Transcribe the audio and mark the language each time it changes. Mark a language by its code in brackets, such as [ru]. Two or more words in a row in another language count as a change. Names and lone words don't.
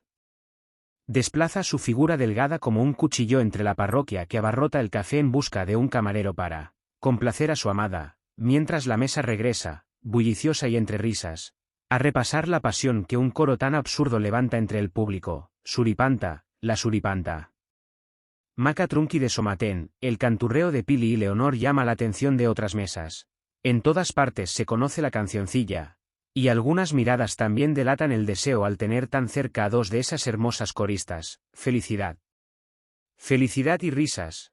[es] Desplaza su figura delgada como un cuchillo entre la parroquia que abarrota el café en busca de un camarero para complacer a su amada, mientras la mesa regresa, bulliciosa y entre risas, a repasar la pasión que un coro tan absurdo levanta entre el público. Suripanta, la suripanta. Maca Trunqui de Somatén, el canturreo de Pili y Leonor llama la atención de otras mesas. En todas partes se conoce la cancioncilla, y algunas miradas también delatan el deseo al tener tan cerca a dos de esas hermosas coristas. Felicidad. Felicidad y risas.